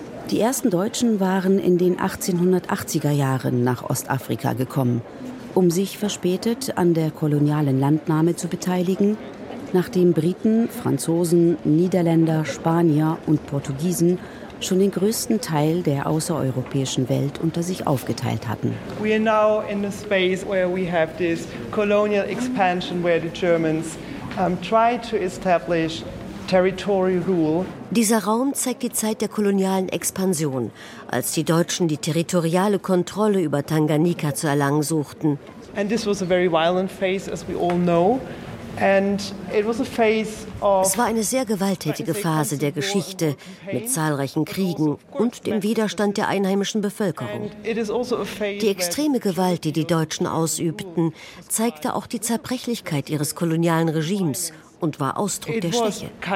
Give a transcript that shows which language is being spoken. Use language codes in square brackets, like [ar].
[de] Die ersten Deutschen waren in den 1880er Jahren nach Ostafrika gekommen, um sich verspätet an der kolonialen Landnahme zu beteiligen, nachdem Briten, Franzosen, Niederländer, Spanier und Portugiesen schon den größten Teil der außereuropäischen Welt unter sich aufgeteilt hatten. [en] We are now in a space where we have this colonial expansion where the Germans try to establish territory rule. [de] Dieser Raum zeigt die Zeit der kolonialen Expansion, als die Deutschen die territoriale Kontrolle über Tanganyika zu erlangen suchten. [en] And this was a very violent phase, as we all know. And it was a phase of. [de] Es war eine sehr gewalttätige Phase der Geschichte mit zahlreichen Kriegen und dem Widerstand der einheimischen Bevölkerung. Die extreme Gewalt, die die Deutschen ausübten, zeigte auch die Zerbrechlichkeit ihres kolonialen Regimes und war Ausdruck der Schwäche.